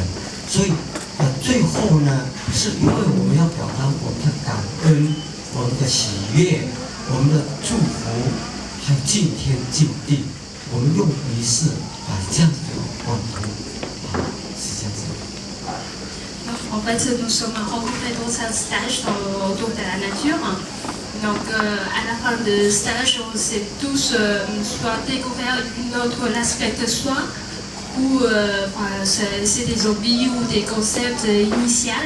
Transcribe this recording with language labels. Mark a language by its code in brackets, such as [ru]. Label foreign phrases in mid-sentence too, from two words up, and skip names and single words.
[zh] 所以最后呢，是因为我们要表达我们的感恩、我们的喜悦、我们的祝福，还有敬天敬地，我们用仪式来这样子沟通，是这样子。 [fr] En fait, nous sommes rencontrés dans un stage autour de la nature. Donc, à la fin du stage, on s'est tous soit découvert une autre aspect de soi, ou c'est des hobbies ou des concepts initiaux.